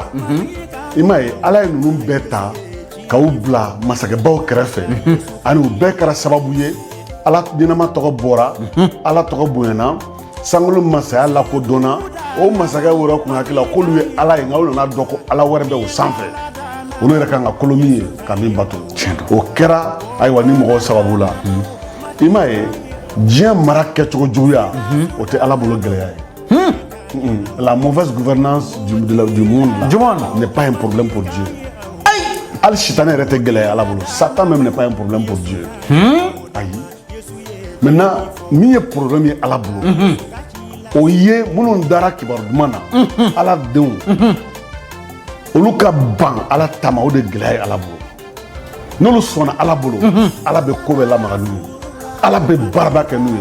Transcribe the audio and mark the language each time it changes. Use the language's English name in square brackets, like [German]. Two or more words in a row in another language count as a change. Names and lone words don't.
[Bambara] i m'a ye ala ye ninnu bɛɛ ta k'aw bila masakɛbaw kɛrɛfɛ ani u bɛɛ kɛra sababu ye ala ɲɛnama tɔgɔ bɔra ala tɔgɔ bonyana Sangolo masaya lakodɔnna o masakɛ wɛrɛ kun hakili la k'olu ye ala ye nka olu nana dɔn ko ala wɛrɛ bɛ o sanfɛ olu yɛrɛ kan ka kolo min ye ka min bato o kɛra ayiwa ni mɔgɔw sababu la i m'a ye diɲɛ mara kɛcogo juguya o tɛ ala bolo gɛlɛya ye [French] la mauvaise gouvernance du monde n'est pas un problème pour Dieu [Bambara] hali sitanɛ yɛrɛ tɛ gɛlɛya ala bolo [French] Satan même n'est pas un problème pour Dieu [Bambara] ayi maintenant min ye problème ye ala bolo o ye minnu dara kibaru duman na ala denw olu ka ban ala tama o de gɛlɛya ye ala bolo n'olu sɔnna ala bolo ala bɛ ko bɛɛ lamaga n'u ye ala bɛ baaraba kɛ n'u ye